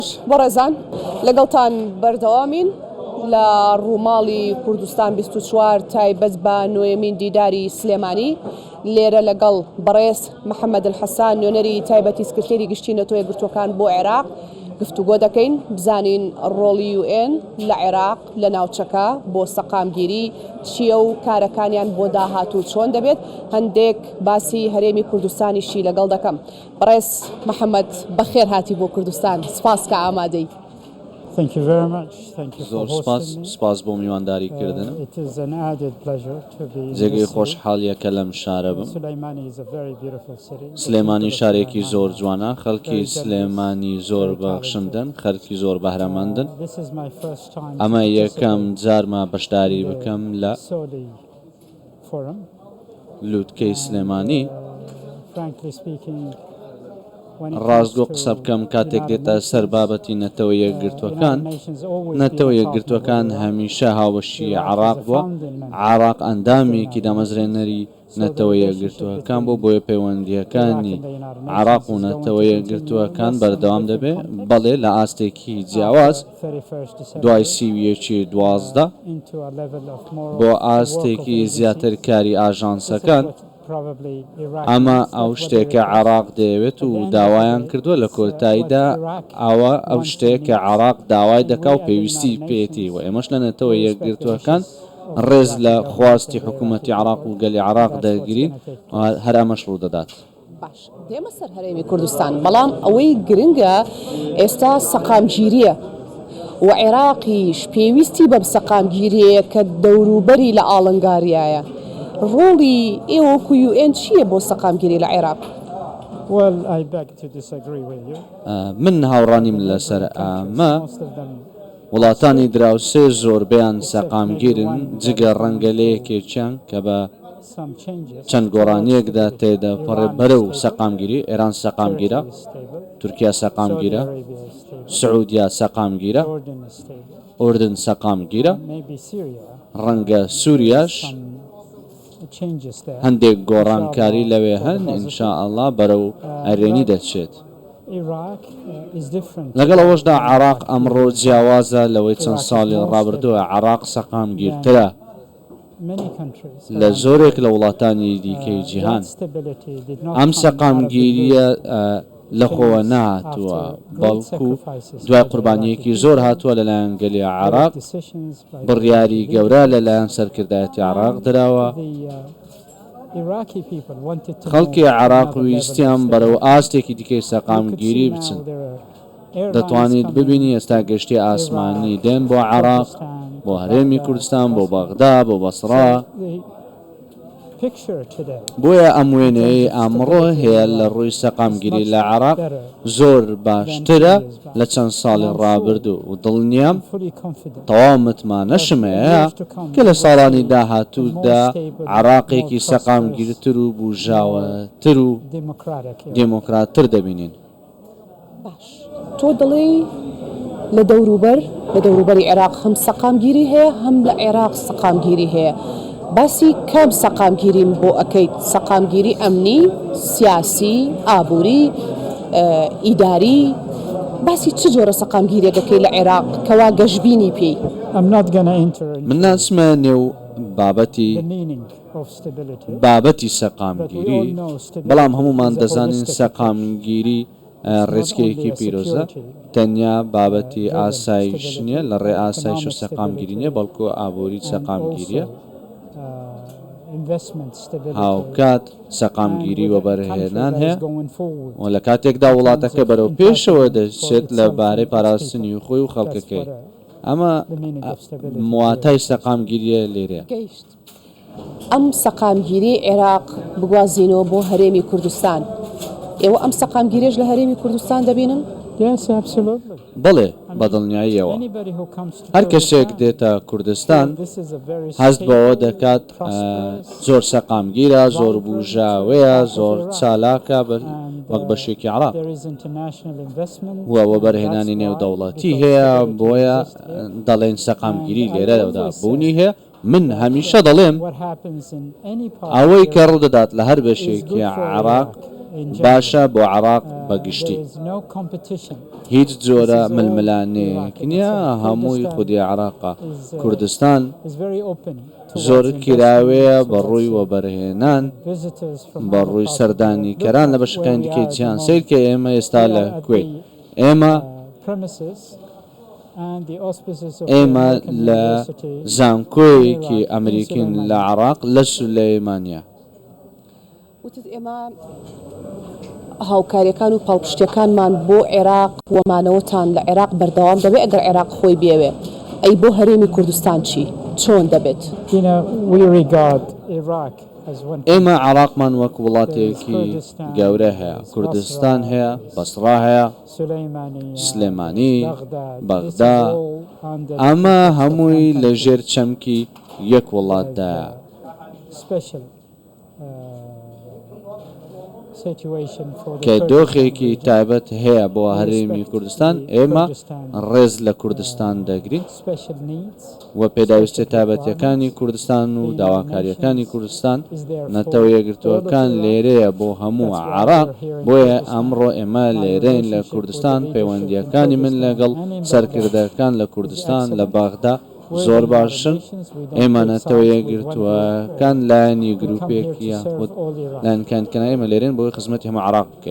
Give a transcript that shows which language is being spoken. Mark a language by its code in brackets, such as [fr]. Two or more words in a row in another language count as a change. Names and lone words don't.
[ckb] بەڕێزان لەگەڵتان بەردەوامین لە ڕووماڵی کوردستان 24 تایبەت بە نوێمین دیداری سلێمانی لێرە لەگەڵ بەڕێز محەممەد الحەسان نوێنەری تایبەتی سکرتێری گشتی نەتۆ یەکگرتووەکان بۆ عێراق گفتوگۆ دەکەین بزانین ڕۆڵی UN لە عێراق لە ناوچەکە بۆ سەقامگیری چییە و کارەکانیان بۆ داهاتوو چۆن دەبێت هەندێک باسی هەرێمی کوردستانیشی لەگەڵ دەکەم. بەڕێز محەممەد بەخێر هاتی بۆ کوردستان سپاس کە ئامادەی. [en] Thank you very much. Thank you for hosting me. [ckb] سپاس بۆ میوانداریکردنم. [en] It is an added pleasure to be in [ckb] جێگەی [en] this city. [ckb] خۆشحاڵیەکە لەم شارە بم. [en] Sulaimani is a very beautiful city. [ckb] سلێمانی شارێکی زۆر جوانە، خەڵکی سلێمانی زۆر بەخشندن، خەڵکی زۆر بەهرەمەندن. [en] This is my first time [ckb] ئەمە یەکەم جارمە بەشداری بکەم لە Soli Forum. لووتکەی سلێمانی. [en] Frankly speaking, when it [ckb] ڕاستگۆ [en] comes [ckb] قسە [en] to [ckb] بکەم کاتێک دێتە سەر بابەتی نەتەوە یەکگرتووەکان، [en] United Nations always [ckb] نەتەوە [en] been a [ckb] یەکگرتووەکان [en] partner of [ckb] هەمیشە هاوبەشی عێراق بووە. عێراق ئەندامێکی دامەزرێنەری نەتەوە یەکگرتووەکان بۆیە پەیوەندیەکانی عێراق و نەتەوە یەکگرتووەکان بەردەوام دەبێت، بەڵێ لە ئاستێکی جیاواز [en] 31st December [ckb] دوای سیویەکی 12 [en] into a level of more [ckb] بۆ [en] work [ckb] ئاستێکی [en] of the [ckb] زیاتر کاری ئاژانسەکان. [en] probably Iraq [ckb] ئەمە [en] needs, [ckb] ئەو [en] but [ckb] شتێکە [en] whether [ckb] عێراق دەیەوێت و داوایان کردووە لە کۆتاییدا ئەوە ئەو شتێکە عێراق داوای دەکا و پێویستی پێێتی و ئێمەش لە نێتەوە یەکگرتووەکان ڕێز لە خواستی حکوومەتی عێراق و گەلی عێراق دەگرین هەر ئەمەش ڕوو دەدات. باش دێمە سەر هەرێمی کوردستان، بەڵام ئەوەی گرنگە ئێستا سەقامگیریە و عێراقیش پێویستی بەم سەقامگیریەیە کە دەوروبەری لە ئاڵنگاریایە. ڕۆڵی ئێوەکو UN چییە بۆ سەقامگیری لە عێراق؟ [en] Well, I beg to disagree with you. [ckb] من هاوڕانیم لەسەر ئەمە. [en] Most of them [ckb] وڵاتانی دراوسێ زۆربیان سەقامگیرن جگە ڕەنگە لە یەکێکیان کە بە [en] some changes. [ckb] چەند گۆڕانیەکدا تێدا پەڕێ بەرە و سەقامگیری. ئێران سەقامگیرە، [en] Turkey is stable. [ckb] تورکیا Saudi سەقامگیرە، [en] Arabia is stable. [ckb] سعودیا سەقامگیرە، [en] Jordan is stable. [ckb] ئوردن سەقامگیرە، [en] Maybe Syria. [ckb] ڕەنگە سووریاش [en] Some changes there. [ckb] هەندێک گۆڕانکاری لەوێ هەن [ar] ئینشاءالله [ckb] بەرەو ئەرێنی دەچێت. [en] Iraq is different. [ckb] لەگەڵ ئەوەشدا عێراق ئەمڕۆ جیاوازە لەوەی چەند ساڵی ڕابردووە. عێراق سەقامگیرترە [en] Many countries. [ckb] لە زۆرێک لە وڵاتانی دیکەی جیهان. [en] That stability did not [ckb] ئەم [en] come out of the [ckb] سەقامگیریە لەخۆوە نهاتووە، بەڵکو دوای قوربانیەکی زۆر هاتووە لەلایەن گەلی عێراق. [en] decisions by [ckb] بڕیاری گەورە لەلایەن سەرکردایەتی عێراق دراوە. [en] the Iraqi people wanted to [ckb] خەڵکی [en] move عێراق another level [ckb] ویستیان [en] of [ckb] بەرەو [en] stability. [ckb] ئاستێکی دیکەی [en] You could [ckb] سەقامگیری [en] see [ckb] بچن. [en] now there are airlines [ckb] دەتوانیت [en] coming [ckb] ببینی ئێستا گەشتی ئاسمانی دێن بۆ عێراق، Kurdistan, بۆ هەرێمی کوردستان، بۆ بەغدا، بۆ بەسڕا. [en] The picture today [ckb] بۆیە ئەم وێنەیە ئەمڕۆ هەیە لە ڕووی سەقامگیری لە عێراق زۆر باشترە لە چەند ساڵی ڕابردوو و دڵنیام [en] fully confident [ckb] تەواو متمانەشمەیە کە لە ساڵانی داهاتوودا عێراقێکی سەقامگیرتر و بوژاوەتر و [en] democratic area. [ckb] دموکراتتر دەبینین. باش تۆ دڵێ لە دەوروبەری عێراق هەم سەقامگیری هەیە هەم لە عێراق سەقامگیری هەیە. باسی کام سەقامگیریم بۆ ئەەکەیت؟ سەقامگیری ئەمنی، سیاسی، ئابووری، ئیداری، باسی چ جۆرە سەقامگیریە دەکەی لە عێراق کەوا گەشببینی پێی؟ [en] I'm not gonna enter [ckb] من [en] into [ckb] ناسمە نێو بابەتی [en] the meaning of stability. [ckb] بابەتی سەقامگیری، بەڵام هەمومان دەزانین سەقامگیری ڕێچکەیەکی پیرۆزە، تەنیا بابەتی ئاسایش نییە، لە ڕێ ئاسایش و سەقامگیری نیە، بەڵکو ئابووری سەقامگیریە. [en] Investment stability. [ckb] هاوکات سەقامگیری و بەرهێنان هەیە [en] Going forward. [ckb] و لە کاتێکدا وڵاتەکە بەرەو پێشەوە دەچێت لەبارەی پاراستنی خۆی و خەڵکەکەی. ئەمە مواتای سەقامگیریە لێرەیە. گەیشت ئەم سەقامگیری عێراق بگوازینەوە بۆ هەرێمی کوردستان. ئێوە ئەم سەقامگیریش لە هەرێمی کوردستان دەبینن؟ [en] Yes, absolutely. [ckb] بڵێ بەدڵنیاییەوە [en] Anybody who comes to [ckb] هەر کەسێک Kurdistan, دێتە کوردستان [en] this is a very [ckb] هەست بەوە [en] stable, [ckb] دەکات [en] prosperous, [ckb] زۆر سەقامگیرە، زۆر بوژاوەیە، زۆر چالاکە وەک بەشێکی عێراق [en] there is international investment. [ckb] وەوە بەرهێنانی نێودەوڵەتی هەیە، بۆیە دەڵێن سەقامگیری لێرەدا بوونی هەیە. من هەمیشە دەڵێم [en] What happens in any part [ckb] ئەوەی کە ڕوودەدات لە هەر بەشێکی عێراق [en] in general. [ckb] باشە بۆ عراق There بەگشتی [en] is no competition. [ckb] هیچ جۆرە ململانەیەکی نییە هەمووی خودی عراقا کوردستان [en] Is very open [ckb] زۆر [en] towards [ckb] کراوەیە [en] investment, [ckb] بەڕووی [en] towards, [ckb] وەبەرهێنان [en] visitors from [ckb] بە [en] other [ckb] ڕووی [en] parts of the [ckb] سەردانی [en] world. [ckb] کەران لە Look بەشەکانی [en] where we [ckb] دیکەی [en] are at the [ckb] جیهان [en] moment. [ckb] سیر کە ئێمە ئێستا We لە [en] are at [ckb] کوێت the, ئێمە [en] premises and the auspices of the [ckb] ئێمە American لە University زانکۆیەکی in ئەمریکین Sulaymaniyah. لە عراق لە سولەیمانیا وتت ئێمە هاوکاریەکان و پاڵپشتەکانمان بۆ عێراق وەمانەوەتان لە عێراق بەردەوام دەبێت ئەگەر عێراق خۆی بێوێ ئەی بۆ هەرێمی کوردستان چی چۆن دەبێت [en] You know, we regard Iraq as one [ckb] ئێمە عراقمان وەک وڵاتێکی گەورە هەیە کوردستان هەیە بەسڕا هەیە Sulaymaniyah, سلێمانی Baghdad. بەغدا [en] This is all under [ckb] ئەمە the هەمووی country. لە ژێر چەمکی یەک وڵاتدایە [en] Special situation for the [ckb] کە Kurdish دۆخێکی region. تایبەت هەیە بۆ هەرێمی کوردستان ئێمە ڕێز لە کوردستان دەگرین [en] Special needs [ckb] و پێداویستە تایبەتیەکانی کوردستان و داواکاریەکانی کوردستان نەتەوە یەکگرتووەکان لێرەیە بۆ هەموو عراق بۆیە ئەمڕۆ ئێمە لێرەین لە کوردستان پەیوەندیەکانی من لەگەڵ سەرکردەکان لە کوردستان لە باغدا زۆر باشن ئێمە نەتەوە یەکگرتووەکان لایەنی گروپێکی یاخود لایەنکانکەنە ئێمە لێرەن بۆی خزمەتی هەموو عراق بکەین